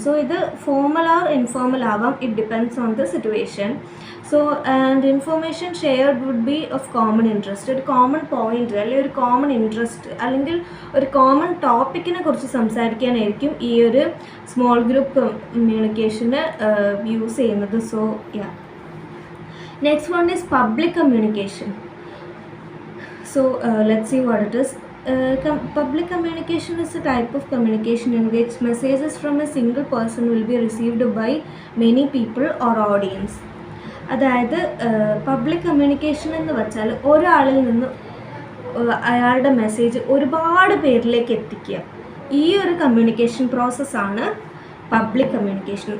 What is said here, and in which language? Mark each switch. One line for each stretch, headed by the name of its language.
Malayalam: So ഇത് formal or informal ആവാം,
English: It depends on the situation. So and information shared would be of common interest.
Malayalam: ഒരു common point അല്ലെങ്കിൽ ഒരു common interest അല്ലെങ്കിൽ ഒരു common ടോപ്പിക്കിനെ കുറിച്ച് സംസാരിക്കാനായിരിക്കും ഈ ഒരു സ്മോൾ ഗ്രൂപ്പ് കമ്മ്യൂണിക്കേഷന് യൂസ് ചെയ്യുന്നത്.
English: So yeah, next one is public communication. So let's see what it is. Public communication is a type of communication in which messages from a single person will be received by many people or audience.
Malayalam: അതായത് public communication എന്ന് വെച്ചാൽ ഒരാളിൽ നിന്ന് അയാളുടെ message ഒരുപാട് പേരിലേക്ക് എത്തിക്കുക. ഈ ഒരു കമ്മ്യൂണിക്കേഷൻ പ്രോസസ്സാണ് പബ്ലിക് കമ്മ്യൂണിക്കേഷൻ.